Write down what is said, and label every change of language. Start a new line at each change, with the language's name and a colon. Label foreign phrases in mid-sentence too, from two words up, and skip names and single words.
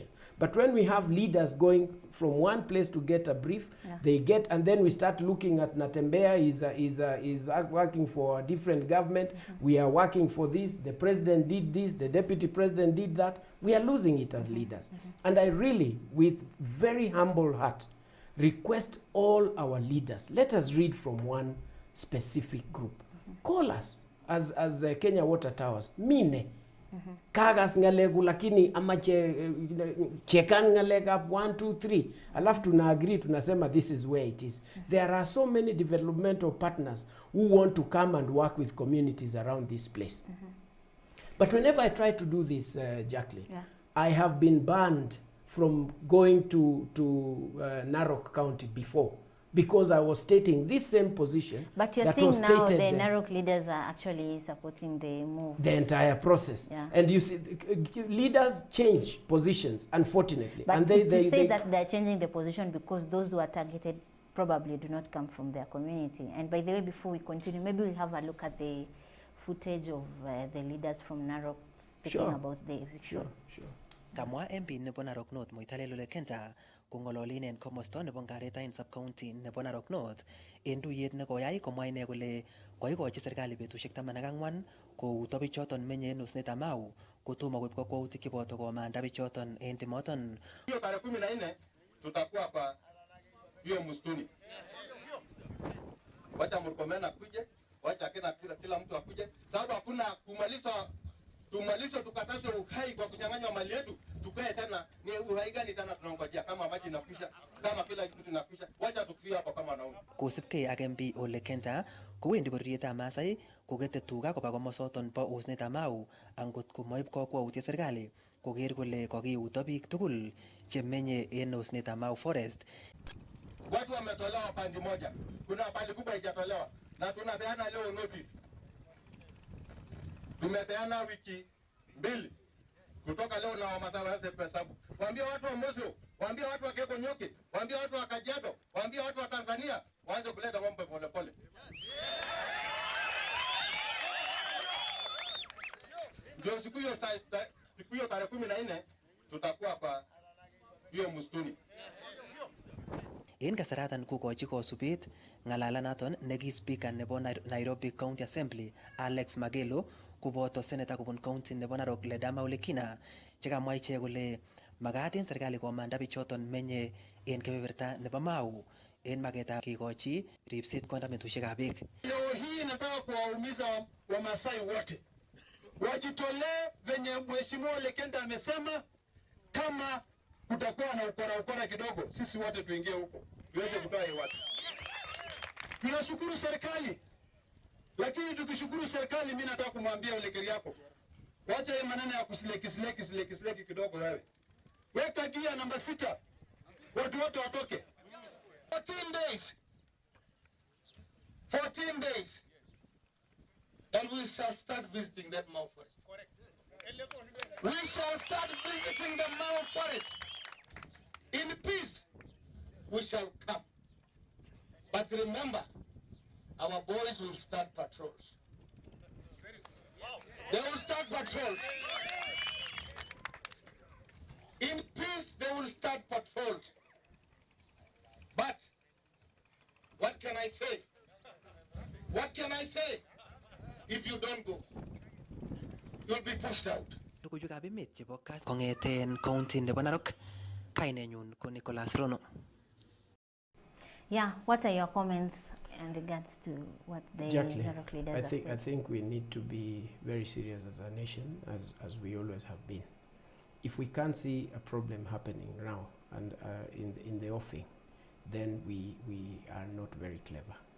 English: But when we have leaders going from one place to get a brief, they get, and then we start looking at Natembea is working for a different government, we are working for this, the president did this, the deputy president did that, we are losing it as leaders. And I really, with very humble heart, request all our leaders, let us read from one specific group. Call us as Kenya Water Towers. Mine.
Kalenjin: Kagas ngalegu lakini amache chekan ngalega 1, 2, 3.
Swahili: Alafu tuna agree, tunasema
English: this is where it is. There are so many developmental partners who want to come and work with communities around this place. But whenever I try to do this, Jacqueline, I have been banned from going to Narok County before, because I was stating this same position. But you're saying now the Narok leaders are actually supporting the move. The entire process. And you see, leaders change positions, unfortunately. But and they say that they're changing the position because those who are targeted probably do not come from their community. And by the way, before we continue, maybe we'll have a look at the footage of the leaders from Narok speaking about the eviction. Sure.
Kalenjin: Kamwa MP nebo Narok North Moitale Lule Kenta kongololin en komosto nebo Mungaret AK sub-county nebo Narok North en tuyet nekoyai komwa ine kole koikochi serikali betusiek 14 kouto bichoton menye en osnetab Mau kotomo koib kakwautik cheboto komanda bichoton en timoton.
Swahili: Hiyo tarehe 14 tutakuwa kwa hiyo msituni. Wacha Murkomen akuje, wacha kila mtu akuje, sababu hakuna tumalize tukataze uhai kwa kunyang'anya mali yetu, tukae tena ni uhai gani tena tunangojea kama maji inakwisha, kama kila kitu inakwisha, wacha tukufie hapa kama wanaume.
Kalenjin: Kosipke ak MP Ole Kenta kowendi bororietab Masai kokete tuga koba komosoton bo osnetab Mau angot komoib kakwautiet serikali koker kole kokiuto biik tugul chemenye en osnetab Mau Forest.
Swahili: Watu wametolewa pande moja, kuna pande kubwa haijatolewa na tunapeana leo notice. Tumepeana wiki 2 kutoka leo na Wamasai waanze kuhesabu. Waambie watu wa Mosio, waambie watu wa Kegonyoke, waambie watu wa Kajiado, waambie watu wa Tanzania waanze kuleta mambo pole pole. Ndio siku hiyo tarehe 14 tutakuwa kwa hiyo msituni.
Kalenjin: En kasaratan kokochi kosubet ng'alalanaton neki speaker nebo Nairobi County Assembly Alex Magelo koboto senator kobun county nebo Narok Ledama Ole Kina chekamwa ichek kole makat en serikali komanda bichoton menye en kebeberta nebo Mau en maketab kikochi ripset konda metushekab beek.
Swahili: Leo hii nataka kuwaumiza Wamasai wote wajitolee venye Mheshimiwa Ole Kenta amesema. Kama kutakuwa na ukora kidogo, sisi wote tuingie huko tuweze kutoa hii watu. Tunashukuru serikali, lakini tukishukuru serikali, mimi nataka kumwambia Ole Keriako, wacha hii maneno ya kusileki kidogo. Wewe weka gia namba 6, watu wote watoke.
English: 14 days, 14 days, and we shall start visiting that Mau forest. Correct. We shall start visiting the Mau forest. In peace, we shall come. But remember, our boys will start patrols. They will start patrols. In peace, they will start patrols. But, what can I say? What can I say? If you don't go, you'll be pushed out.
Kalenjin: Logoiwekab emet chebo Kass kong'eten county nebo Narok, kainenyun ko Nicholas Rono.
English: Yeah, what are your comments in regards to what the Narok leaders are saying? I think we need to be very serious as a nation, as we always have been. If we can't see a problem happening now and in the offing, then we are not very clever.